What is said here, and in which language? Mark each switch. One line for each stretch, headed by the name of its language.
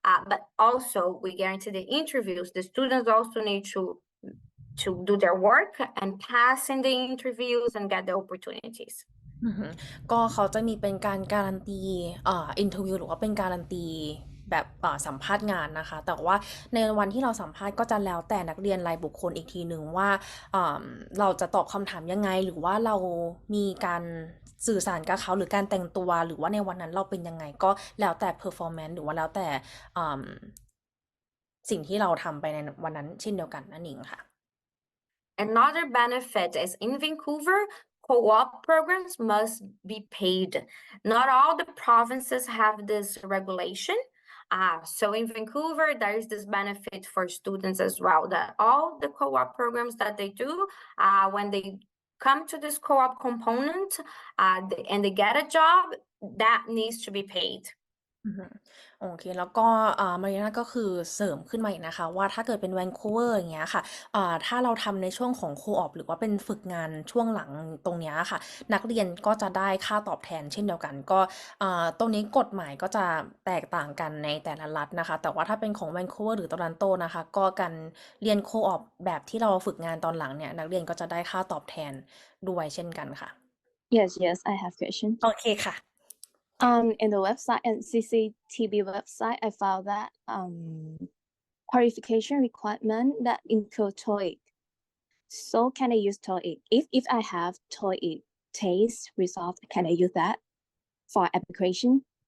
English: But also we guarantee the interviews. The students also need to do their work and pass in the interviews and get the opportunities.
Thai: ก็เขาจะมีเป็นการการันตีอินเทอร์วิวหรือว่าเป็นการันตีแบบสัมภาษณ์งานนะคะแต่ว่าในวันที่เราสัมภาษณ์ก็จะแล้วแต่นักเรียนรายบุคคลอีกทีหนึ่งว่าเราจะตอบคำถามยังไงหรือว่าเรามีการสื่อสารกับเขาหรือการแต่งตัวหรือว่าในวันนั้นเราเป็นยังไงก็แล้วแต่ performance หรือว่าแล้วแต่สิ่งที่เราทำไปในวันนั้นเช่นเดียวกันนั่นเองค่ะ
English: Another benefit is in Vancouver, co-op programs must be paid. Not all the provinces have this regulation. So in Vancouver, there is this benefit for students as well, that all the co-op programs that they do, when they come to this co-op component and they get a job, that needs to be paid.
Thai: อือฮึโอเคแล้วก็มารีน่าก็คือเสริมขึ้นมาอีกนะคะว่าถ้าเกิดเป็นแวนคูเวอร์อย่างเงี้ยค่ะถ้าเราทำในช่วงของโคออปหรือว่าเป็นฝึกงานช่วงหลังตรงเนี้ยค่ะนักเรียนก็จะได้ค่าตอบแทนเช่นเดียวกันก็ตรงนี้กฎหมายก็จะแตกต่างกันในแต่ละรัฐนะคะแต่ว่าถ้าเป็นของแวนคูเวอร์หรือโตรอนโตนะคะก็การเรียนโคออปแบบที่เราฝึกงานตอนหลังเนี่ยนักเรียนก็จะได้ค่าตอบแทนด้วยเช่นกันค่ะ
English: Yes, I have question.
Thai: โอเคค่ะ
English: In the website and CCTB website, I found that qualification requirement that include TOEIC. So can I use TOEIC? If I have TOEIC test result, can I use that for application?